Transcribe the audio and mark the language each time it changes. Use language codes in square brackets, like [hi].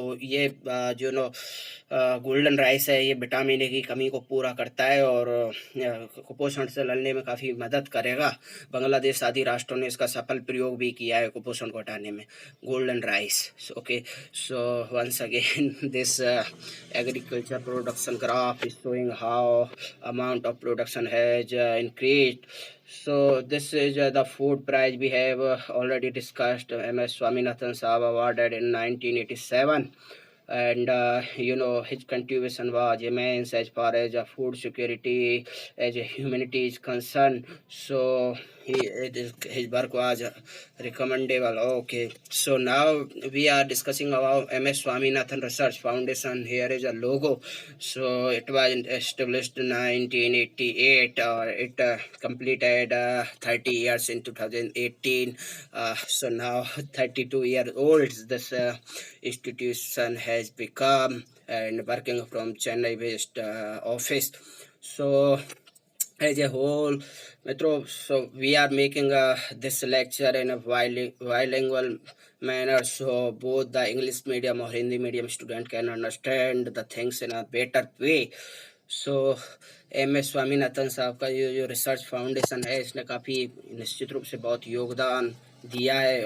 [hi] तो ये जो गोल्डन राइस है, ये विटामिन ए की कमी को पूरा करता है और कुपोषण से लड़ने में काफ़ी मदद करेगा। बांग्लादेश आदि राष्ट्रों ने इसका सफल प्रयोग भी किया है कुपोषण को हटाने में। [en] Golden rice, okay. So once again this agriculture production graph is showing how amount of production has increased. So this is the food prize we have already discussed. MS Swaminathan Saab awarded in 1987, and his contribution was immense as far as food security as humanity is concerned. So his work was recommendable. Okay, so now we are discussing about MS Swaminathan Research Foundation. Here is a logo. So it was established in 1988, or it completed 30 years in 2018. So now 32-year old this institution has become, and working from Chennai based office. So as a whole, Metro, so we are making this lecture in a bilingual manner, so both the English medium or Hindi medium student can understand the things in a better way. [hi] So MS Swaminathan साहब का जो research foundation है, इसने काफ़ी निश्चित रूप से बहुत योगदान दिया है।